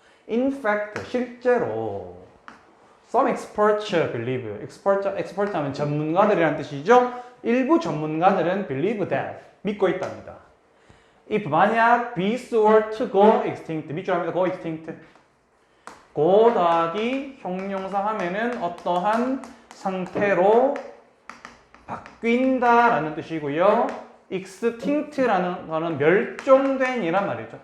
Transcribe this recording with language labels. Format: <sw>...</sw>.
<en>In fact,</en> <ko>실제로</ko> <en>some experts believe.</en> <ko>expert 하면 전문가들이라는 뜻이죠. 일부 전문가들은</ko> <en>believe that.</en> <ko>믿고 있답니다.</ko> <en>If</en> <ko>만약</ko> <en>bees were to go extinct.</en> <ko>밑줄 합니다.</ko> <en>go extinct.</en> <ko>go 더하기 형용사 하면은 어떠한 상태로 바뀐다라는 뜻이고요. extinct라는 거는 멸종된 이란 말이죠.</ko>